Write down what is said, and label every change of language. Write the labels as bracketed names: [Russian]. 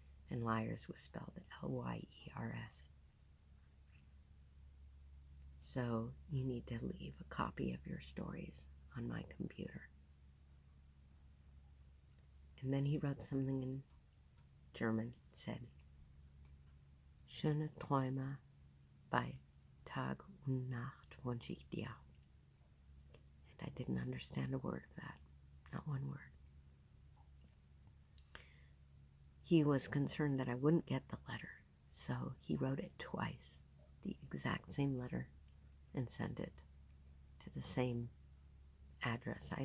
[English] And liars was spelled Lyers. So you need to leave a copy of your stories on my computer. And then he wrote something in German. It said, [German] Schöne Träume bei Tag und Nacht wünsche ich dir. [English] And I didn't understand a word of that. Not one word. He was concerned that I wouldn't get the letter, so he wrote it twice, the exact same letter, and sent it to the same address.